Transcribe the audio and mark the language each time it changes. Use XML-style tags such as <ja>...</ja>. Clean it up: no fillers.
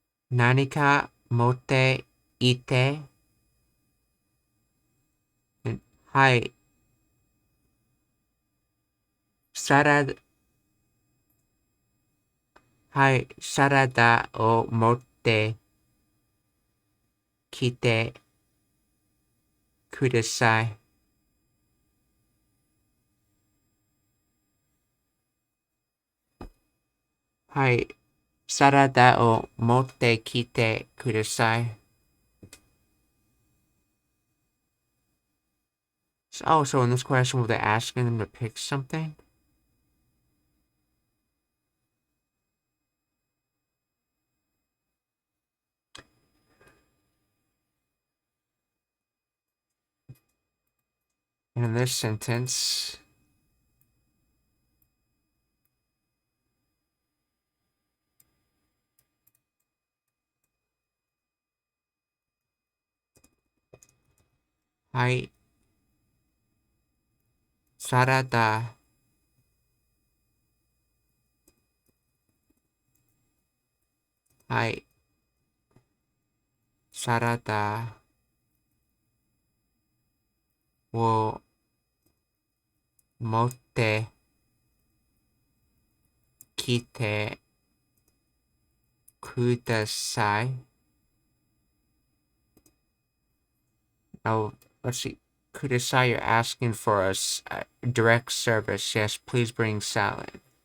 <ja>何か持っていて、はい、サラダ、はい、サラダを持ってきてください。はい、サラダを持ってきてください。</ja> <en>Oh, so in this question, were they asking them to pick something? And in this sentence,</en> <ja>はい、サラダ、はい、サラダを持ってきてください。</ja> <en>Oh, let's see. Kudasai, you're asking for us direct service. Yes, please bring salad.</en>